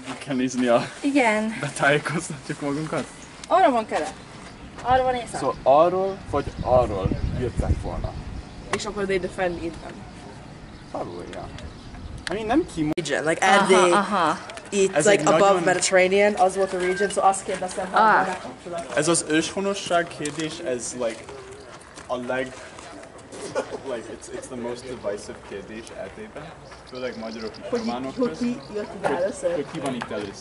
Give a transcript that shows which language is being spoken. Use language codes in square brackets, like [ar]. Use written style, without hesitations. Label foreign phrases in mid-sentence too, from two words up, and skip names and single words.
[hu] mechaniszni a... Igen. Betájékoztatjuk magunkat? Arra van kelet. Arra van észak. Szóval arról vagy arról jöttek volna. És akkor [en] they defend [hu] innen. [en] Probably, yeah. I mean, [hu] nem kimondom. [en] Region, like Erdély, itt, [hu] Ez [en] like [hu] egy [en] above [hu] nagyon- Mediterranean, az volt a region, so azt kérdeztem, hogy van kapcsolat. Ez az őshonosság kérdés, ez [en] like a it's the most divisive [hu] kérdés Erdélyben. Főleg magyarok és románok Hogy ki jött ide először? Hogy ki van itt először.